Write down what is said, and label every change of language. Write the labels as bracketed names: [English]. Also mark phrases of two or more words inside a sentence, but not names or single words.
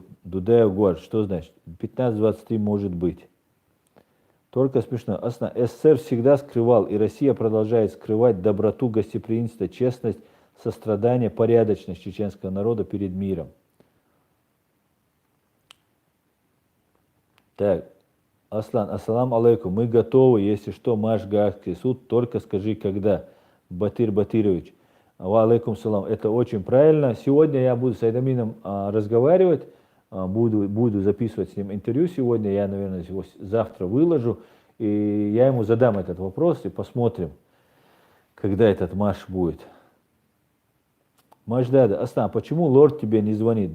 [Russian] Дудая город, что значит? 15-23 может быть. Только смешно. СССР всегда скрывал, и Россия продолжает скрывать доброту, гостеприимство, честность, сострадание, порядочность чеченского народа перед миром. Так, [Arabic] Аслан, السلام عليكم, [Russian] мы готовы, если что, Маш Гаагский суд, только скажи, когда. [Arabic] Батыр Батырович. وعليكم السلام, [Russian] это очень правильно. Сегодня я буду с Айдамином разговаривать, буду записывать с ним интервью сегодня, я, наверное, его завтра выложу, и я ему задам этот вопрос и посмотрим, когда этот марш будет. Маждада, Аслан, почему лорд тебе не звонит?